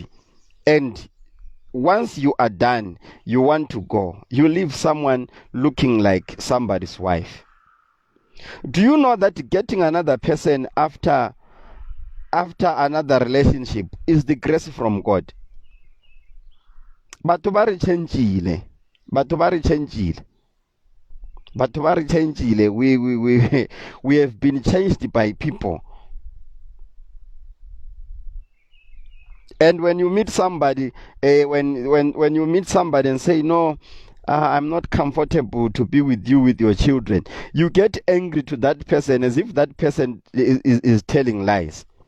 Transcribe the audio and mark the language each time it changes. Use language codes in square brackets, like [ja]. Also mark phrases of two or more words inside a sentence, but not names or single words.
[en] And once you are done, you want to go. You leave someone looking like somebody's wife. Do you know that getting another person after another relationship is the grace from God? [tn] Batho ba re changile. [en] We have been changed by people. And when you meet somebody, when you meet somebody and say, no, I'm not comfortable to be with you with your children, you get angry to that person as if that person is telling lies.